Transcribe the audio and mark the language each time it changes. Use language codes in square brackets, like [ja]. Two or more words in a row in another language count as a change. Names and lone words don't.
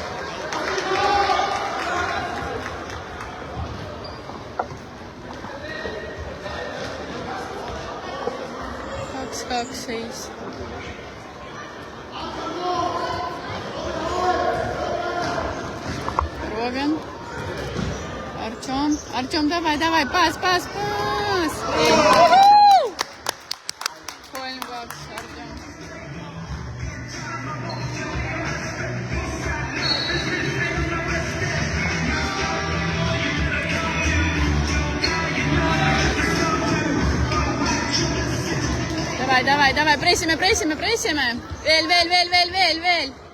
[et] 2-2 seis. Robin. Artjom, [ru] давай, пас. 3-2, Artjom. Давай, [et] pressime. Veel.